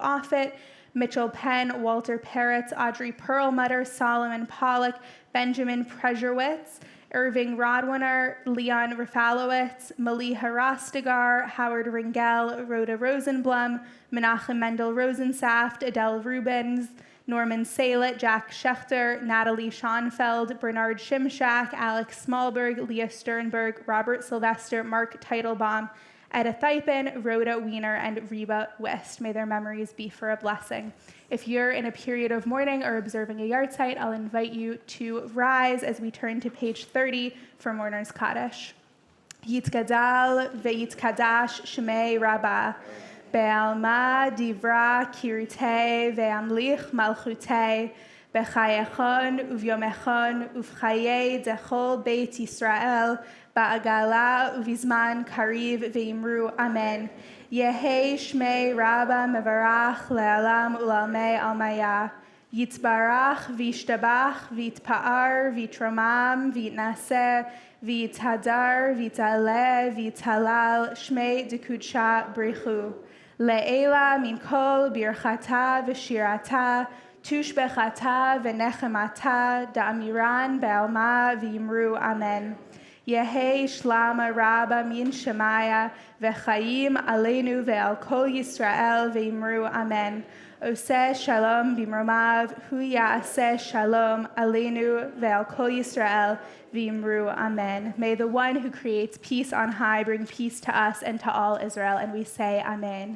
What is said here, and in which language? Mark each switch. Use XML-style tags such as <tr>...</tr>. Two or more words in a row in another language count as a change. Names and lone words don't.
<en>Offit, Mitchell Penn, Walter Peretz, Audrey Perlmutter, Solomon Pollock, Benjamin Prejewitz, Irving Rodwiner, Leon Rafalowitz, Maliha Rastegar, Howard Ringel, Rhoda Rosenblum, Menachem Mendel Rosensaft, Adele Rubens, Norman Salet, Jack Schechter, Natalie Schoenfeld, Bernard Shimshak, Alex Smallberg, Leah Sternberg, Robert Sylvester, Mark Teitelbaum, Edda Theipen, Rhoda Wiener, and Reba West. May their memories be for a blessing. If you're in a period of mourning or observing a yahrzeit, I'll invite you to rise as we turn to page 30 for Mourner's Kaddish.</en> <arc>Yitgadal ve'yitkadash shmei Rabbah. Be'alma divra kirutei ve'amlich malchutei b'chayechon uvyomechon uv'chayei dechol Beit Yisrael ba'agala uvizman kariv ve'imru amen. Yehi shmei Rabba mevarach le'alam u'lalmei almaya. Yitzbarach v'yishtabach v'yitpa'ar v'yitramam v'yitnaseh v'yithadar v'yitale v'yitalal shmei dekudsha brichu. Le'ela min kol birchata v'shirata tushbechata v'nechemata da'amiran be'alma v'yimru amen. Yehi shlama rabba min shemaya v'chayim aleinu ve'al kol Yisrael v'yimru amen. Oseh shalom b'mromav, hu ya'aseh shalom aleinu ve'al kol Yisrael v'imru amen.</arc> <en>May the one who creates peace on high bring peace to us and to all Israel, and we say amen.</en>